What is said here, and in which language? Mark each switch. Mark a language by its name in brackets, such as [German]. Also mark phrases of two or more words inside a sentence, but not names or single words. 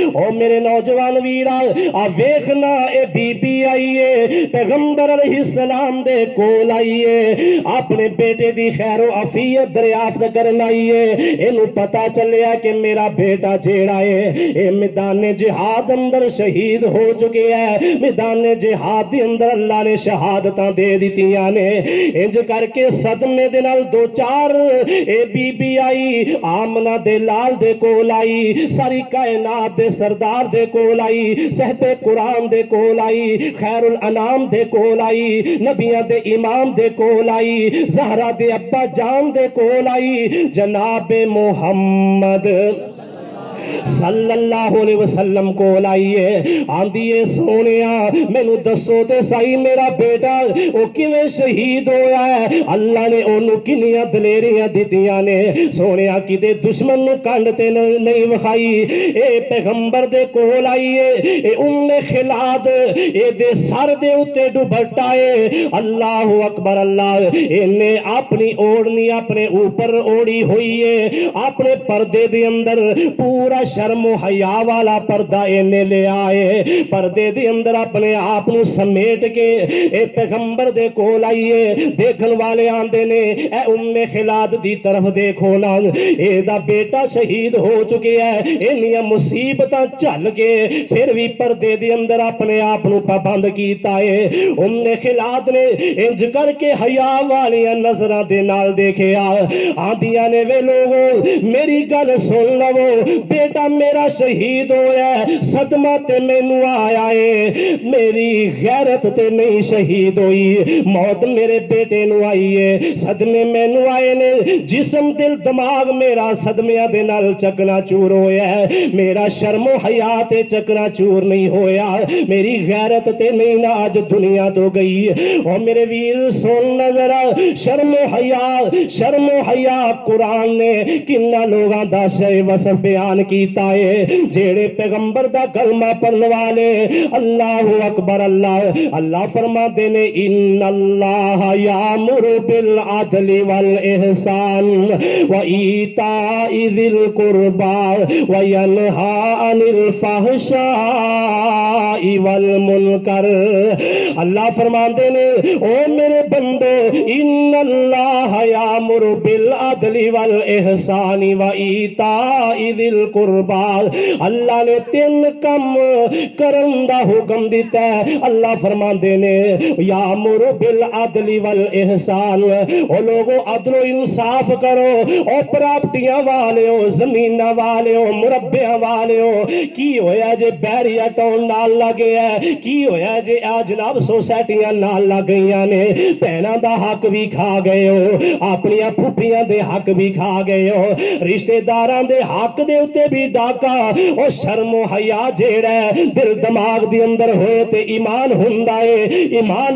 [Punjabi] او میرے نوجوان ویرا آ ویکھنا اے بی بی آئی ہے پیغمبر علیہ السلام دے کول آئی ہے، اپنے بیٹے دی خیر و عافیت دریافت کرن آئی ہے۔ اینو پتا چلیا کہ میرا بیٹا جیڑا ہے اے میدان جہاد اندر شہید ہو چکے ہے، میدان جہاد دے اندر اللہ نے شہادتاں دے دتیاں نے۔ انج کر کے صدمے دے نال دو چار اے بی بی آئی آمنہ دے لال دے کول آئی، ساری کائنات دے سردار دے کول آئی، صحب قرآن دے کول آئی، خیر الانام دے کول آئی، نبیاں دے امام دے کول آئی، زہرا دے ابا جان دے کول آئی، جناب محمد [Arabic] صلی اللہ علیہ وسلم [Punjabi] کو لائیے، آندیے سونیا مینو دسو تے سائی میرا بیٹا او کیویں شہید ہویا ہے، اللہ نے اونوں کنیاں دلیریاں دتیاں نے، سونیا کدے دشمن نو کنڈ تے نہیں وکھائی۔ اے پیغمبر دے کول آئیے، اے ام خلاد اے دے سر دے اوتے دوپٹہ اے، [Arabic] اللہ اکبر [Punjabi] اللہ، اینے اپنی اوڑنی اپنے اوپر اوڑی ہوئی ہے، اپنے پردے دے اندر پورا شرم و حیا والا پردہ اینے لے آئے، پردے دے اندر اپنے آپ نو سمیٹ کے اے پیغمبر دے کول آئیے۔ دیکھن والے آندے نے اے ام خلاد دی طرف دیکھو نا، اے دا بیٹا شہید ہو چکے ہے، انیاں مصیبتاں چل کے پھر بھی پردے دے اندر اپنے آپ نو پابند کیتا ہے۔ ام خلاد نے انج کر کے حیا والیاں نظراں دے نال دیکھیا، آندیاں نے وے لوگو میری گل سن لو، بیٹا میرا شہید ہویا ہے، صدمہ تے مینو آیا ہے، میری غیرت تے نہیں شہید ہوئی، موت میرے بیٹے نو آئی ہے، صدمے مینو آئے نے، جسم دل دماغ میرا صدمیاں دے نال چکنا چور ہویا ہے، میرا شرم و حیا تے چکنا چور نہیں ہویا، میری غیرت تے نہیں نہ اج دنیا تو گئی۔ او میرے ویر سن نظر آ، شرم و حیا قرآن نے کنا لوگاں دا شے وصف بیان کیتا ہے جیڑے پیغمبر دا کلمہ پڑھن والے [Arabic] اللہ اکبر [Punjabi] اللہ فرماتے نے [Arabic] ان اللہ یامر بالعدل والاحسان وایتاء ذی القربى وینہی عن الفحشاء [Punjabi] والمنکر اللہ فرماتے نے او میرے بندو [Arabic] ان اللہ یامر بالعدل والاحسان وایتاء ذی القربى [Punjabi] اللہ نے 3 کم کرن دا حکم دیتا ہے اللہ فرماتے نے [Arabic] یامر بالعدل والاحسان [Punjabi] او لوگو عدل و انصاف کرو او پراپرٹیاں والے ہو زمین والے ہو مربع والے ہو کی ہویا جے بیریا ٹاؤن نال لگے ہے کی ہویا جے آ جناب سوسائٹیاں نال لگ گئیاں نے بہناں دا حق بھی کھا گئے ہو اپنی پھوپھیاں دے حق بھی کھا گئے ہو رشتہ داراں دے حق دے اوتے بھی ڈاکا او شرم و حیا جیڑا ہے دل دماغ دے اندر ہوئے تے ایمان ہوندا ہے ایمان